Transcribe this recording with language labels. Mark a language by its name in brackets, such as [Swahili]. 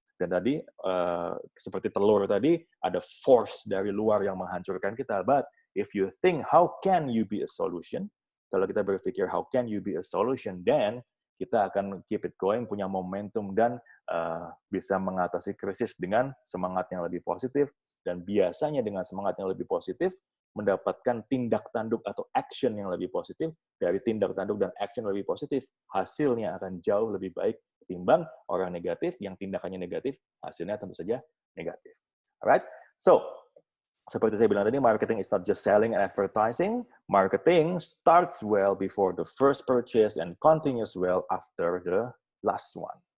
[Indonesian] Dan tadi, seperti telur tadi, ada force dari luar yang menghancurkan kita. [English] But if you think, how can you be a solution? [Indonesian] Kalau kita berpikir, [English] how can you be a solution? [Indonesian] Then, kita akan [English] keep it going, [Indonesian] punya momentum, dan bisa mengatasi krisis dengan semangat yang lebih positif. Dan biasanya dengan semangat yang lebih positif, mendapatkan tindak tanduk atau action yang lebih positif. Dari tindak tanduk dan action lebih positif, hasilnya akan jauh lebih baik ketimbang orang negatif yang tindakannya negatif, hasilnya tentu saja negatif. [English] Alright? So, [Indonesian] seperti saya bilang tadi, [English] marketing is not just selling and advertising. Marketing starts well before the first purchase and continues well after the last one.